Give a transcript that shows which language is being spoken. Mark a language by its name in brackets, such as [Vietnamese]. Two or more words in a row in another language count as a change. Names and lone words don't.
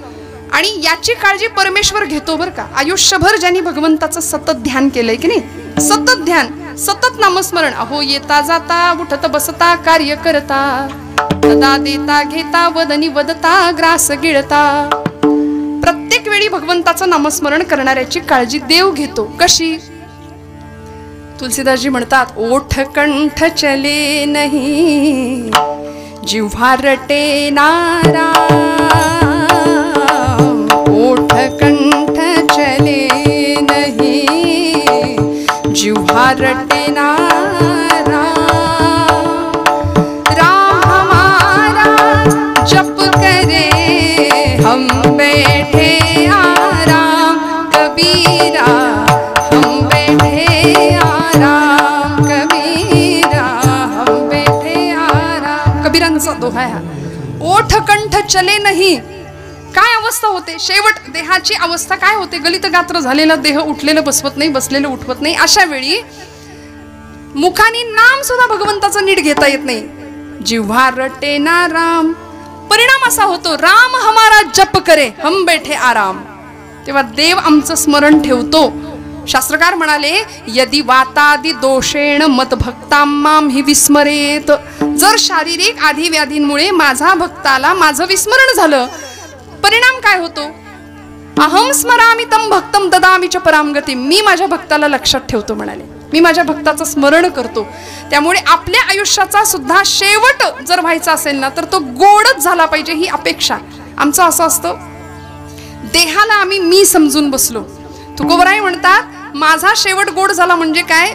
[Marathi] आणि याची काळजी परमेश्वर घेतो बरं का. आयुष्यभर ज्यांनी भगवंताचं सतत ध्यान केलंय की नाही, सतत ध्यान, सतत नामस्मरण. अहो येता जाता उठत बसता कार्य करता, सदा देता घेता वदनी वदता ग्रास गिळता. प्रत्येक वेळी भगवंताचं नामस्मरण करणाऱ्याची काळजी देव घेतो. कशी? तुलसीदासजी म्हणतात [Hindi] ओठ कंठ चले नहीं जिव्हा रटे नाराम. ओठ कंठ चले नहीं जिव्हा रटे नाराम. राम हमारा जप करे हम बैठे आराम. कबीरा हम बैठे आराम, कबीरा हम बैठे आराम. [Marathi] कबीरांचा दोहा आहे हा. [Hindi] ओठ कंठ चले नाही. [Marathi] काय अवस्था होते शेवट देहाची अवस्था काय होते? गलित गात्र झालेला देह उठलेलं बसवत नाही, बसलेलं उठवत नाही. अशा वेळी मुखानी नाम सुद्धा भगवंताचं नीट घेता येत नाही. [Hindi] जिव्हा रटे ना राम. [Marathi] परिणाम असा होतो [Hindi] राम हमारा जप करे हम बैठे आराम. [Marathi] तेव्हा देव आमचं स्मरण ठेवतो. शास्त्रकार म्हणाले [Sanskrit] यदि वातादि दोषेण मत भक्तां माम हि विस्मरेत. [Marathi] जर शारीरिक आधी व्याधींमुळे माझा भक्ताला माझं विस्मरण झालं, परिणाम काय होतो? [Sanskrit] अहम स्मरामि तम भक्तम ददामि च पराम गती. [Marathi] मी माझ्या भक्ताला लक्षात ठेवतो म्हणाले, मी माझ्या भक्ताचं स्मरण करतो. त्यामुळे आपल्या आयुष्याचा सुद्धा शेवट जर व्हायचा असेल ना तर तो गोडच झाला पाहिजे ही अपेक्षा. आमचं असं असतं देहाला आम्ही मी समजून बसलो. तुकोबराय म्हणतात माझा शेवट गोड झाला म्हणजे काय?